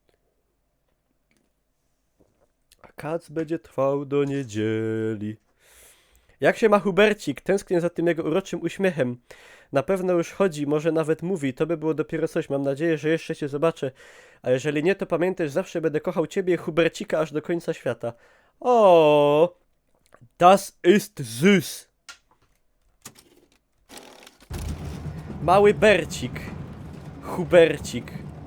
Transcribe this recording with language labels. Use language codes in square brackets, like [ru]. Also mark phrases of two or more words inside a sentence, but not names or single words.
[pl] A kac będzie trwał do niedzieli. Jak się ma Hubercik? Tęsknię za tym jego uroczym uśmiechem. Na pewno już chodzi, może nawet mówi. To by było dopiero coś. Mam nadzieję, że jeszcze cię zobaczę. A jeżeli nie, to pamiętaj, że zawsze będę kochał ciebie, Hubercika, aż do końca świata. O, [de] das ist süß. [pl] Mały Bercik. Hubercik.